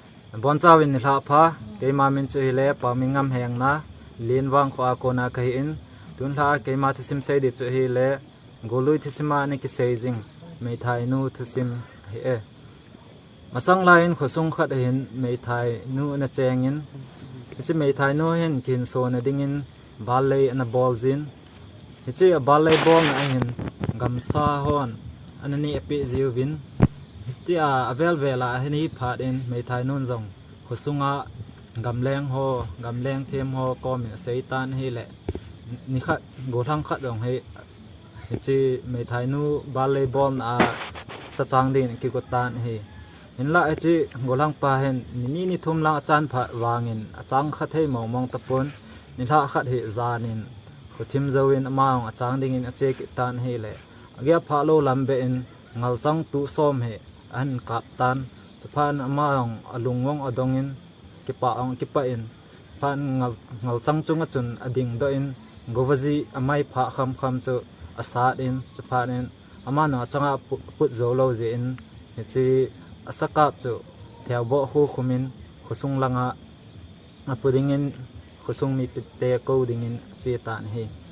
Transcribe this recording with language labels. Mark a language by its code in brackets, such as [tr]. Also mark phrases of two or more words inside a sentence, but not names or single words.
[tcz] bon chawin hla pha keima min chu hi le Paominngam Hengna linwang kho akona kai in tun hla keima thisim sei di chu hi le golui thisima ni ki seijing mei thai nu thisim hi e masang lain khosung khat hin mei thai nu na chengin chi mei thai nu hin kin so na dingin balei na ball zin hi a balei ball na hin gamsa hon anani epi ziwin ti a avel vela hini phat in mei thai nun zong khosunga gamleng them ho kom seitan hi le ni khat gothang khat dong he chi mei thai nu balei ball na sa chang din ki ko tan hi in la chi golang pa hen ni thum la chan pha wangin achang kha thei mong tapon ni tha khat hi zanin khothim zawin amaung achang ding in ache ki tan hi le agya pha lo lambe in ngal chang tu som he an kap tan chaphan amaung alungwong adongin ki pa in phan ngal chang chunga chun ading do in gowaji amai pha kham chu asat in chaphan in amano changa put zo lo je in chi asakap chu thiawbo khu khumin khusung langa apudingin khusung mi pitte ko dingin che tan he